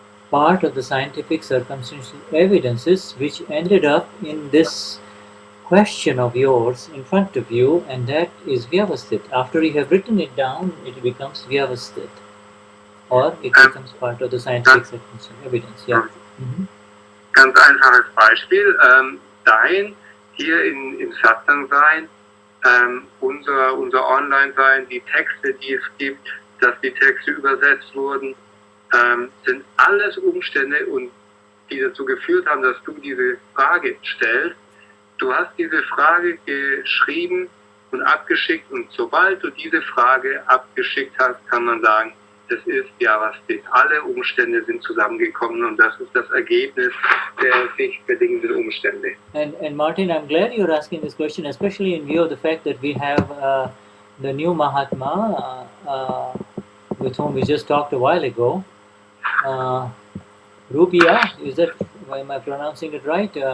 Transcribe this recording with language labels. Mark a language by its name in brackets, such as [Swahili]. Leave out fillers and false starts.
[English] part of the scientific circumstantial evidences which ended up in this question of yours in front of you, and that is Vyavasthit. After you have written it down, it becomes Vyavasthit, or it becomes part of the scientific circumstantial evidence. Yeah. [German] Ganz einfaches Beispiel. Dein hier im Satsang sein, unser Online-Sein, die Texte, die es gibt, dass die Texte übersetzt wurden, sind alles Umstände, die dazu geführt haben, dass du diese Frage stellst. Du hast diese Frage geschrieben und abgeschickt, und sobald du diese Frage abgeschickt hast, kann man sagen, das ist Vyavasthit. Alle Umstände sind zusammengekommen, und das ist das Ergebnis der sich bedingenden Umstände. [English] And Martin, I'm glad you're asking this question, especially in view of the fact that we have the new Mahatma with whom we just talked a while ago. Rubia, am I pronouncing it right?